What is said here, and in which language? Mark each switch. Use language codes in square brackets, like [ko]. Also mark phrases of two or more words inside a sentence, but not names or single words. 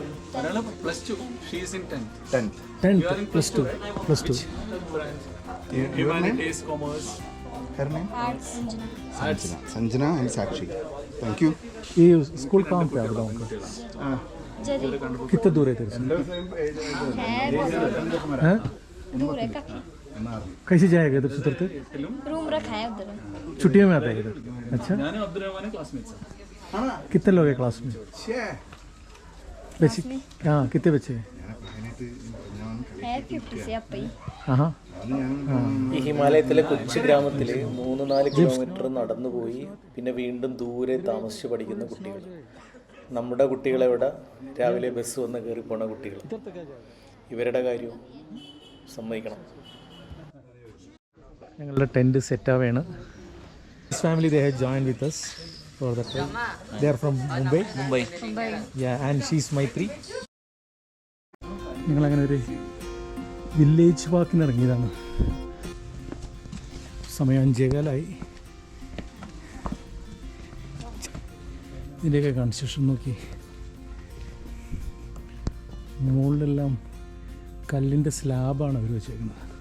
[en] +2. She is in 10th. 10th +2. Humanities, commerce. Her name? Arts. Sanjana. Sanjana and Sakshi. Thank you. [hi] ये स्कूल कहाँ पे आप लोगों का? Jadi. कितना दूर है तेरे से? हैं? दूर है काफी. कैसे जाएगा इधर से उतरते? रूम रखा है उधर. छुट्टियों में आता है इधर? अच्छा, [ml] ഞാനും അബ്ദുറഹ്മാനും ക്ലാസ്മേറ്റ്സ്. [hi] कितने लोग हैं क्लास में? बच्चे? हाँ, कितने बच्चे हैं? है 50 से up ही. हाँ. [ml] ഈ ഹിമാലയത്തിലെ കൊച്ചു ഗ്രാമത്തിൽ 3-4 കിലോമീറ്റർ നടന്നു പോയി പിന്നെ വീണ്ടും ദൂരെ താമസിച്ച് പഠിക്കുന്ന കുട്ടികൾ. നമ്മുടെ കുട്ടികളെവിടെ രാവിലെ ബസ് വന്ന് കയറി പോണ കുട്ടികൾ. ഇവരുടെ കാര്യം സമ്മതിക്കണം. ഞങ്ങളുടെ ടെൻറ്റ് സെറ്റ് ആവുകയാണ്. [en] This family they have join with us for the trip. They are from Mumbai. Yeah, and she is Maitri. [ml] ഞങ്ങളങ്ങനെ ഒരു വില്ലേജ് വാക്കിന് ഇറങ്ങിയതാണ്. സമയം 5:15 ഇതിൻ്റെയൊക്കെ കൺസ്ട്രക്ഷൻ നോക്കി. മുകളിലെല്ലാം കല്ലിൻ്റെ സ്ലാബാണ് അവർ വെച്ചേക്കുന്നത്.